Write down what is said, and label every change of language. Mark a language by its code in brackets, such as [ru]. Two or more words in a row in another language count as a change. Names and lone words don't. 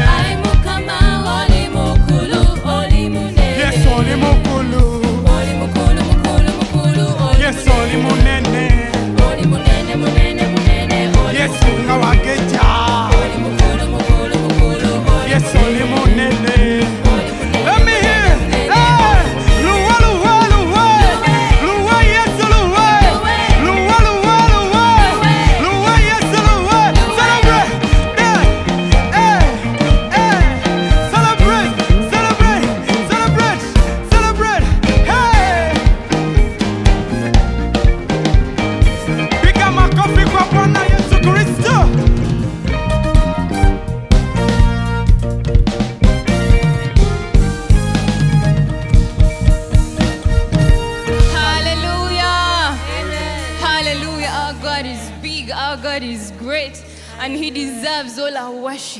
[lg] Kama oli mukulu, oli munene. Yes, oli mukulu. Oli mukulu, mukulu, mukulu, oli Yes, oli munene. Oli munene, munene, munene, oli Yes, ungawageja. Oli mukulu, mukulu, mukulu, oli Yes, oli munene. Oli munene. [en] Let me hear. [lg] Hey, luwa, luwa, luwa. Luwa, yes, luwa. Luwa, luwa, luwa. Luwa, yes, luwa. [en] Celebrate. Yeah. Hey, hey. Celebrate, celebrate, celebrate, celebrate. Hey. [sw] Piga makofi kwa Bwana Yesu Kristo. Hallelujah. [en] Hallelujah. Our God is big. Our God is great. And He deserves all our worship.